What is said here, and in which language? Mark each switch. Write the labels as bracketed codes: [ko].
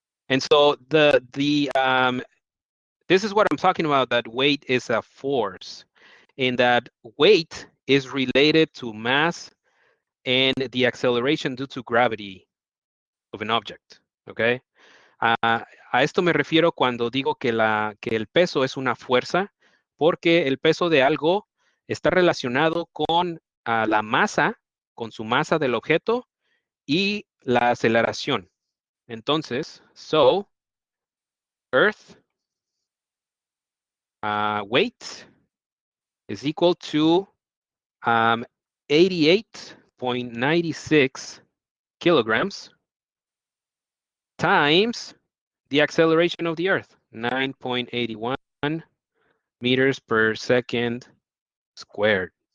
[en] And so this is what I'm talking about, that weight is a force, in that weight is related to mass and the acceleration due to gravity of an object, okay? [es] A esto me refiero cuando digo que el peso es una fuerza, porque el peso de algo está relacionado con la masa, con su masa del objeto y la aceleración. [en] Entonces, so, Earth weight is equal to 88.96 kilograms times the acceleration of the Earth, 9.81 meters per second squared.